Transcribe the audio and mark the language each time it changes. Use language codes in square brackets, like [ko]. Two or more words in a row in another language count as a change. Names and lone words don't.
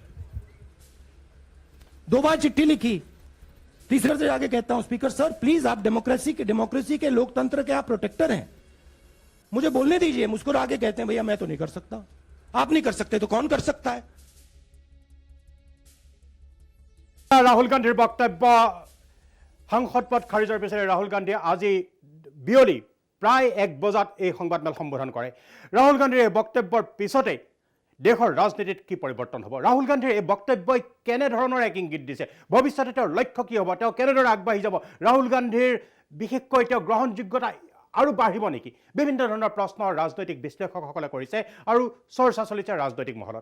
[hi] 2 बार चिट्ठी लिखी, तीसरे से जाके कहता हूं [en] speaker sir please, [hi] आप डेमोक्रेसी के लोकतंत्र के आप प्रोटेक्टर हैं, मुझे बोलने दीजिए। मुस्कुरा के कहते हैं भैया मैं तो नहीं कर सकता। आप नहीं कर सकते तो कौन कर सकता है। [as] ৰাহুল গান্ধীৰ বক্তব্য সংসদ পদ খাৰিজৰ পিছতে ৰাহুল গান্ধীয়ে আজি বিয়লি প্ৰায় 1 বজাত এই সংবাদমেল সম্বোধন কৰে। ৰাহুল গান্ধীৰ এই বক্তব্যৰ পিছতে দেশৰ ৰাজনীতিত কি পৰিৱৰ্তন হ'ব, ৰাহুল গান্ধীৰ এই বক্তব্যই কেনেধৰণৰ এক ইংগিত দিছে, ভৱিষ্যতে তেওঁৰ লক্ষ্য কি হ'ব, তেওঁ কেনেদৰে আগবাঢ়ি যাব, ৰাহুল গান্ধীৰ বিশেষকৈ তেওঁ গ্ৰহণযোগ্যতা আৰু বাঢ়িব নেকি, বিভিন্ন ধৰণৰ প্ৰশ্ন ৰাজনৈতিক বিশ্লেষকসকলে কৰিছে আৰু চৰ্চা চলিছে ৰাজনৈতিক মহলত।